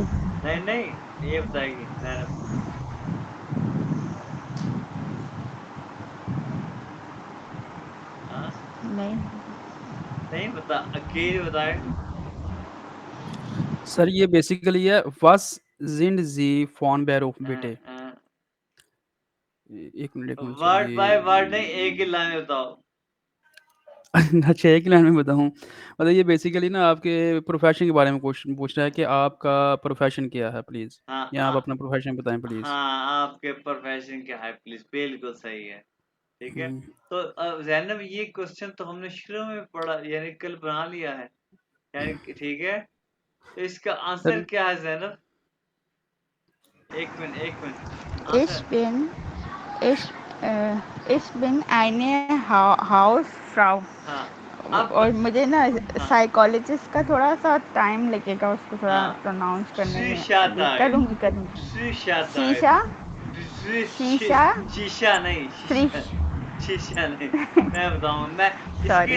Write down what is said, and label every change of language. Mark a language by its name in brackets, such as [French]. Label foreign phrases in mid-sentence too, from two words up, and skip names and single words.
[Hindi] नहीं नहीं, ये बताएगी जैनब। हाँ, नहीं नहीं बता, अकेले बताए। सर ये बेसिकली है, [German] was sind Sie von Beruf बेटे। [Hindi] एक मिनट सर [English] word by word [Hindi] नहीं, एक ही ये लाइन में बताओ। अच्छा, एक ही लाइन में बताऊँ? मतलब ये बेसिकली ना आपके प्रोफेशन के बारे में क्वेश्चन पूछ रहा है कि आपका प्रोफेशन क्या है प्लीज़, हाँ या आप अपना प्रोफेशन बताएं प्लीज़। हाँ, आपके प्रोफेशन क्या है प्लीज? बिल्कुल सही है। ठीक है। तो जैनब, ये क्वेश्चन तो हमने शुरू में पढ़ा, यानी कल बना लिया है, यानी ठीक है। तो इसका आंसर सर क्या है जैनब? एक मिनट एक मिनट, [German] Ich [Hindi] आंसर। [German] bin ich ich bin eine Hausfrau। [Hindi] हाँ, अब और मुझे ना हाँ साइकोलॉजिस्ट का थोड़ा सा टाइम लगेगा उसको थोड़ा हाँ, प्रोनाउंस करने में। अभी सुशातागे, करूँगी सुशातागे, शीशा शीशा शीशा नहीं, श्री शीशा नहीं। मैं बताऊंगा, मैं इसके